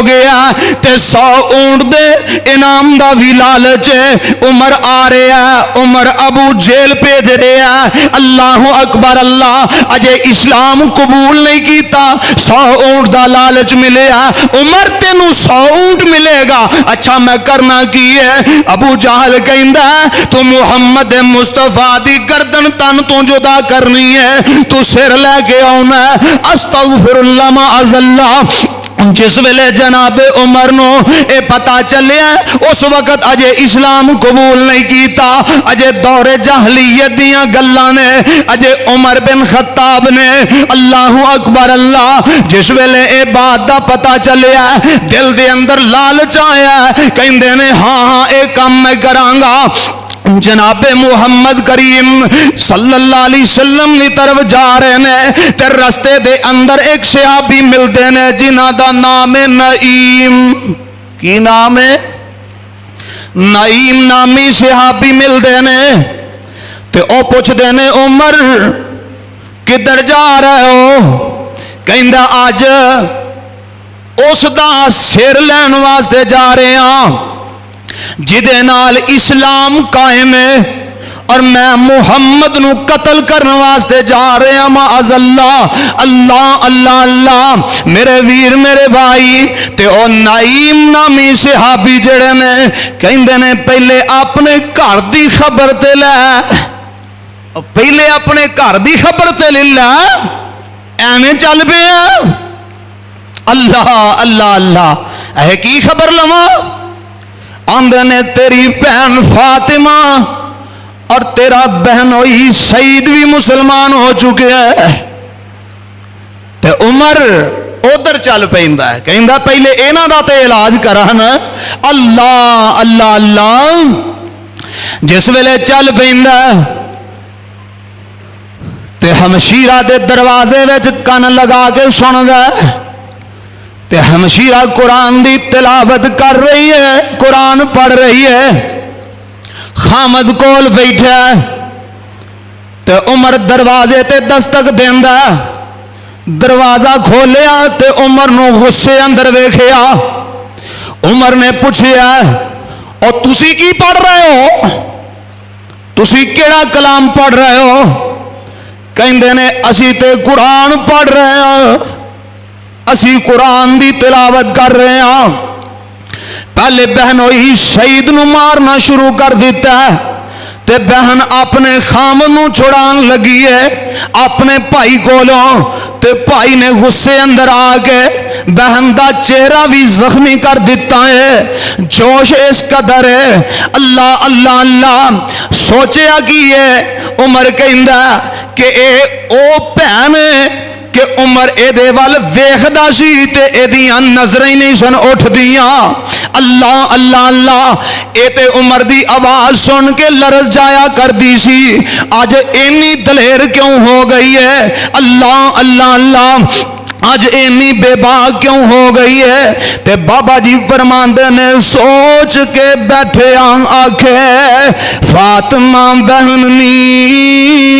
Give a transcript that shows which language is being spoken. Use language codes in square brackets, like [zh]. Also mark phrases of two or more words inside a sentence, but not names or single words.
[pa] گیا تے 100 اونٹ دے انعام دا بھی لالچ عمر آ رہا عمر ابو جیل بھیج رہا اللہ اکبر اللہ اجے اسلام قبول نہیں کیتا 100 اونٹ دا لالچ ملیا عمر تینوں 100 اونٹ ملے گا اچھا میں کرنا کی ہے ابو جہل کہندا تو محمد مصطفیٰ دی گردن تن تو جدا کرنی ہے تو سر لے کے آنا [ar] استغفر اللہ معاذ اللہ۔ [pa] جس ویلے جناب عمر نو اے پتا چلیا اس وقت اجے اسلام قبول نہیں کیتا اجے دور جہلیت دیاں گلاں نے اجے عمر بن خطاب نے اللہ اکبر اللہ جس ویلے اے بات دا پتا چلیا دل دے اندر لالچ آیا کہندے نے ہاں ہاں اے کام میں کراں گا۔ [ur] جناب محمد کریم [ar] صلی اللہ علیہ وسلم [ur] کی طرف جا رہے ہیں تے رستے دے اندر ایک صحابی ملتے ہیں جنہ دا نام ہے نعیم۔ [pa] کی نام ہے؟ نعیم نامی صحابی ملتے ہیں تے او پوچھتے ہیں عمر کدھر جا رہے ہو؟ کہندا آج اس دا سر لین واسطے جا رہے ہیں جدے نال اسلام قائم ہے اور میں محمد نو قتل کرنے واسطے جا رہے ہیں [ar] معاذ اللہ [pa] اللہ اللہ اللہ میرے ویر میرے بھائی تے او نعیم نامی صحابی جڑے نے کہندے نے پہلے اپنے گھر دی خبر تے لے پہلے اپنے گھر دی خبر تے لے ایویں چل پیا اللہ اللہ اللہ اے کی خبر لواں آندے نے تیری بہن فاطمہ اور تیرا بہنوئی سعید بھی مسلمان ہو چکے ہیں تے عمر ادھر چل پیندا ہے کہندا پہلے انہاں دا تے علاج کرن اللہ اللہ اللہ جس ویلے چل پیندا تے ہمشیرہ دے دروازے وچ کن لگا کے سندا تے ہمشیرہ قرآن دی تلاوت کر رہی ہے قرآن پڑھ رہی ہے خامد کول بیٹھا تے عمر دروازے تے دستک دیندا دروازہ کھولیا تے عمر نو غصے اندر ویکھیا عمر نے پوچھیا اور تسی کی پڑھ رہے ہو تسی کیڑا کلام پڑھ رہے ہو کہندے نے اسی تے قرآن پڑھ رہے ہیں اسی قرآن دی تلاوت کر رہے ہیں پہلے بہنوئی شہید نو مارنا شروع کر دیتا ہے تے بہن اپنے خامد نو چھڑان لگی ہے اپنے بھائی کولوں تے بھائی نے غصے اندر آ کے بہن دا چہرہ بھی زخمی کر دیتا ہے جوش اس قدر ہے اللہ اللہ اللہ سوچیا کی ہے عمر کہندا کہ اے او بہن کہ عمر اے دے وال ویکھدا سی تے اے دیاں نظراں ہی نہیں سن اٹھ دیاں اللہ اللہ اللہ، اے تے عمر دی آواز سن کے لرز جایا کر دی سی، آج اینی دلیر کیوں ہو گئی ہے؟ اللہ اللہ اللہ، آج اینی بے باک کیوں ہو گئی ہے؟ تے بابا جی فرماندے نے سوچ کے بیٹھے آنکھے فاطمہ بہن نی،